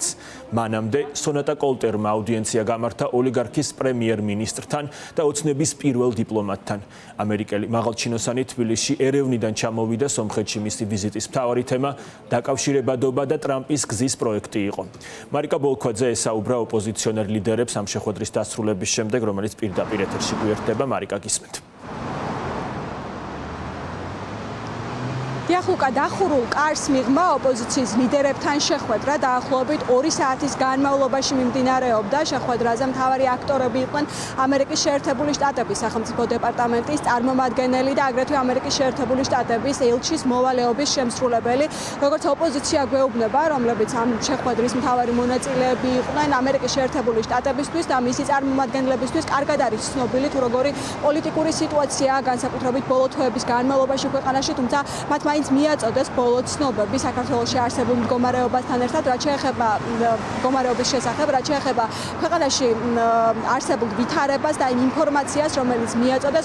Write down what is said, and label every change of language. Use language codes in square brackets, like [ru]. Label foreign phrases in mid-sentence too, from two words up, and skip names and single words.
[ka] მანამდე სონატა კოლტერმა აუდიენცია გამართა ოლიგარქის პრემიერ-მინისტრთან და ოცნების პირველ დიპლომატთან. ამერიკელი მაღალჩინოსანი თბილისში ერევნიდან ჩამოვიდა. სომხეთში მისი ვიზიტის მთავარი თემა დაკავშირებადობა და ტრამპის გზის პროექტი იყო. მარიკა ბოლქვაძე ესაუბრა ოპოზიციონერ ლიდერებს ამ შეხვედრის დასრულების შემდეგ, რომელიც პირდაპირ ეთერში გვერდება. მარიკა, გისმენთ. დიახ ლუკა დახურულ კარს მიღმა ოპოზიციის ლიდერებთან შეხვედრა დაახლოებით 2 საათის განმავლობაში მიმდინარეობდა. შეხვედრაზე მთავარი აქტორები იყვნენ ამერიკის შეერთებული შტატების სახელმწიფო დეპარტამენტის წარმომადგენელი და აგრეთვე ამერიკის შეერთებული შტატების ელჩის მოვალეობის შემსრულებელი. როგორც ოპოზიცია გვეუბნება, რომლებიც ამ შეხვედრის მთავარი მონაწილეები იყვნენ ამერიკის შეერთებული შტატებისთვის და მისი წარმომადგენლებისთვის კარგად არის ცნობილი თუ როგორი პოლიტიკური სიტუაციაა განსაკუთრებით ბოლო თვეების განმავლობაში ქვეყანაში, თუმცა მათ მაინც მიაწოდეს ბოლო ცნობები საქართველოში არსებულ მდგომარეობასთან ერთად, რაც შეეხება მდგომარეობის შესახებ, რაც შეეხება ქვეყანაში არსებულ ვითარებას და იმ ინფორმაციას, რომელიც მიაწოდეს.